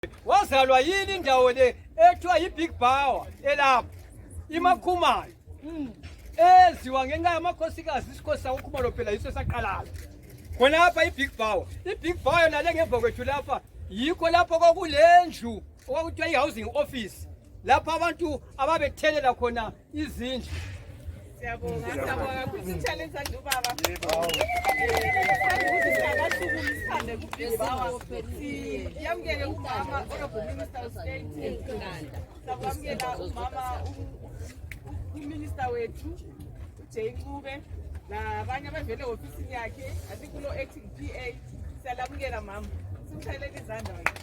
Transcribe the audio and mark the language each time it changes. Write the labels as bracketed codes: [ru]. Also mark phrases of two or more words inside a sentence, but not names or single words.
[nd] wazalwa yini indawo le ethiwa yi- [en] big power [nd] elapha imakhumayo eziwa ngenxa yamakhosikazi isikhosi sakukhumalo phela yiso saqalayo khona apha i- [en] big power [nd] yona le ngemva kwethu lapha yikho lapho kwakulendlu okwakuthiwa i- [en] housing office [nd] lapha abantu ababethelela khona izindlu. Siyabonga kusitshale sandla ubaba. Siyamukele umama [en] honorable minister of state [nd] siyamukela umama uminister wethu uJay Ncube nabanye abavele ofisini yakhe asikulo [en] acting PA [nd] siyalamukela mama simshayelele izandla